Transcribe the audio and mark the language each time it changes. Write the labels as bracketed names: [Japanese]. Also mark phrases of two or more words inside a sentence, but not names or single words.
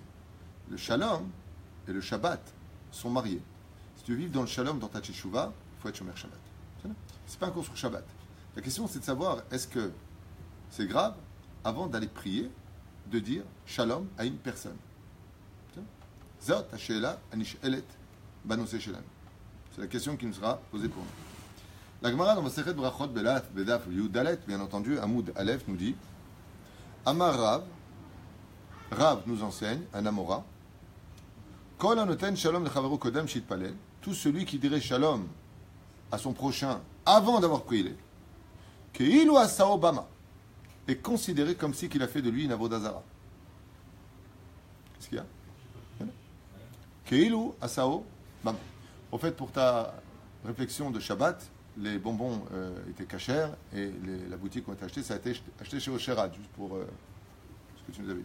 [French] Le shalom et le shabbat sont mariés. Si tu veux vivre dans le shalom, dans ta tchouva, il faut être [Hebrew] שומר שבת. [French] C'est pas un cours sur shabbat. La question, c'est de savoir, est-ce que c'est grave, avant d'aller prier, de dire shalom à une personne? [Hebrew] זאת השאלה הנשאלת בנושא שלנו. [French] C'est la question qui nous sera posée pour nous. La Gemara dans [Hebrew] מסכת ברכות בדף י"ד, [French] bien entendu, [Hebrew] עמוד א [French] nous dit [Hebrew] אמר רב [French] nous enseigne, un Amora, [Hebrew] כל הנותן שלום לחברו קודם שיתפלל, [French] tout celui qui dirait shalom à son prochain avant d'avoir prié, [Hebrew] כאילו עשאו במה, [French] est considéré comme si qu'il a fait de lui une avodazara. Qu'est-ce qu'il y a? [Hebrew] כאילו עשאו במה. [French] Au fait, pour ta réflexion de Shabbat, les bonbons étaient cachers et la boutique où on a acheté, ça a été acheté chez Ocherad, juste pour ce que tu nous avais dit.